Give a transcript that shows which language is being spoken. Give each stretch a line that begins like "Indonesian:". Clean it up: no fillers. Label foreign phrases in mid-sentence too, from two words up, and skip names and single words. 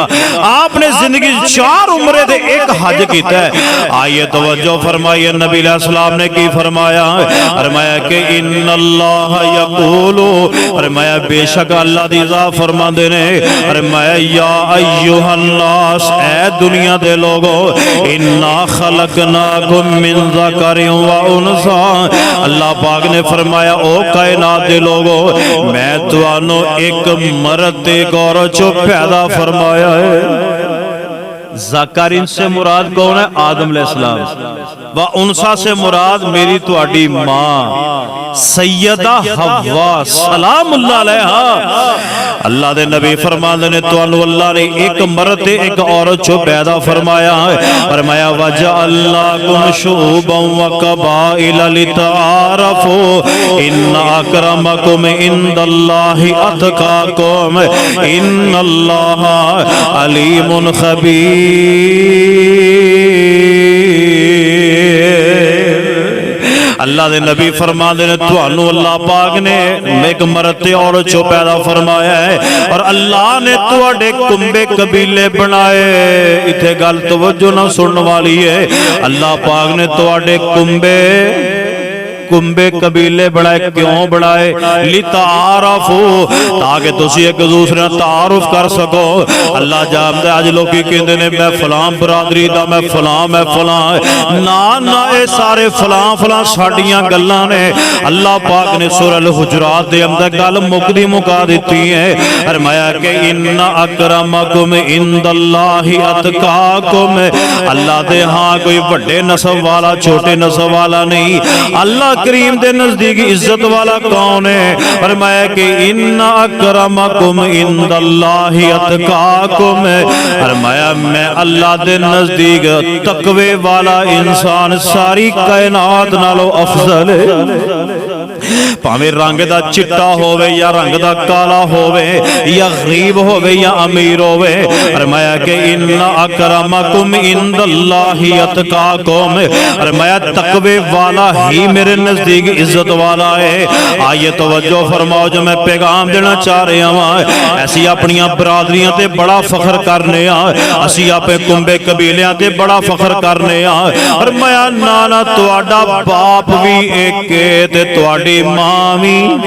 Punjabi: آپ نے زندگی 4 عمرے دے اک حج کیتا اے. آئیے توجہ فرمائیے نبی علیہ السلام نے کی فرمایا. فرمایا کہ
Arabic: إن الله يقول,
Punjabi: فرمایا بے شک اللہ دی ذات فرماندے نے. فرمایا
Arabic: يا أيها الناس,
Punjabi: اے دنیا دے لوکو,
Arabic: إنا خلقناكم من ذكر وأنثى.
Punjabi: اللہ پاک نے فرمایا او کائنات دے لوکو، میں تہانوں اک مرد تے اک عورت چوں پیدا فرمایا اے.
Urdu: ذکرٍ سے مراد کون ہے؟ آدم علیہ السلام. و انثیٰ سے مراد میری تہاڈی ماں سیدہ حوا سلام اللہ علیہا.
Punjabi: اللہ دے نبی فرماندے نے تہانوں اللہ نے اک مرد تے اک عورت چوں پیدا فرمایا اے. فرمایا
Arabic: وجعلناكم شعوبا وقبائل لتعارفوا إن أكرمكم عند الله أتقاكم إن الله عليم خبير.
Punjabi: اللہ دے نبی فرماندے نے تہانوں اللہ پاک نے اک مرد تے عورت چوں پیدا فرمایا اے اور اللہ نے تہاڈے کنبے قبیلے بنائے. ایتھے گل توجہ نال سنن والی اے۔ اللہ پاک نے تہاڈے کنبے قبیلے بنائے. کیوں بنائے? لتعارفوا، تاکہ تسی اک دوجے نال تعارف کر سکو. اللہ جاندا اج لوک کہندے نے میں فلاں برادری دا، میں فلاں نہ نہ، ایہہ سارے فلاں ساڈیاں گلاں نے. اللہ پاک نے سورہ الحجرات دے اندر گل مکدی مکا دتی اے. فرمایا کہ
Arabic: إن أكرمكم عند الله أتقاكم,
Punjabi: اللہ دے ہاں کوئی وڈے نسب والا چھوٹے نسب والا نہیں. اللہ کریم دے نزدیک عزت والا کون اے? فرمایا کہ
Arabic: إن أكرمكم عند الله أتقاكم,
Punjabi: فرمایا میں اللہ دے نزدیک تقوے والا انسان ساری کائنات نالوں افضل اے. بھاویں رنگ دا چٹا ہووے یا رنگ دا کالا ہووے یا غریب ہووے یا امیر ہووے. فرمایا کہ
Arabic: إن أكرمكم عند الله أتقاكم,
Punjabi: فرمایا تقوے والا ہی میرے نزدیک عزت والا اے. آئیے توجہ فرماؤ، جو میں پیغام دینا چاہ رہیا ہاں، اسی اپنیاں برادریاں تے بڑا فخر کرنے آں، اسی اپنے کنبے قبیلیاں تے بڑا فخر کرنے آں. فرمایا نہ نہ، تہاڈا باپ وی اک اے تے تہاڈی ماں وی.